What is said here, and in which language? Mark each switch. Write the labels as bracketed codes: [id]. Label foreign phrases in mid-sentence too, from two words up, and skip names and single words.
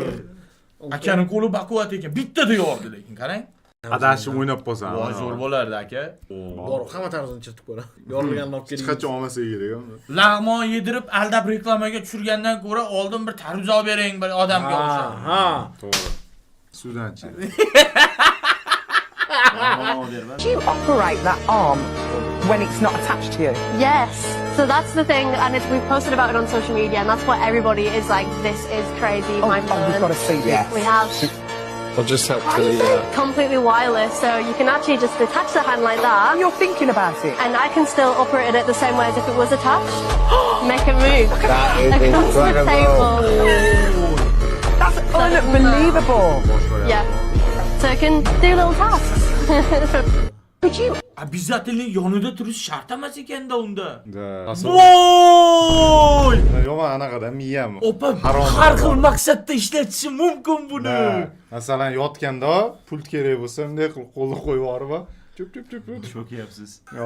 [uz] Akani qo'li baquvvat ekan, bittada yordi lekin, qarang. Adashib o'ynab qolsan. Voy, zo'r bo'lardi, aka. Bor, hamma tarzini chertib qo'yadi. Yorilganini olib keling. Qachon olmasa kerak. Lag'mon yedirib, aldab reklamaga tushirgandan ko'ra oldin bir tarvuz olib bering bir odamga o'xshab. Ha. To'g'ri. Suvdan chi. [en] Do you operate that arm when it's not attached to you? Yes. So that's the thing, and we posted about it on social media, and that's what everybody is like, this is crazy, We've got to see this. We have I'll just help to the completely wireless, so you can actually just detach the hand like that, You're thinking about it. and I can still operate it the same way as if it was attached. Make it move. That is Across the table. That's unbelievable. Yeah. So it can do little tasks. Could you? [uz] Обязательно yonida turish shart emas ekanda unda. Da. Voy! Yo'q, anaqada miyam. Opa, Harom. har xil maqsadda ishlatishi mumkin buni. Masalan, yotganda pult kerak bo'lsa, bunday qilib qo'lni qo'yib yuborib, Çok yapsiz.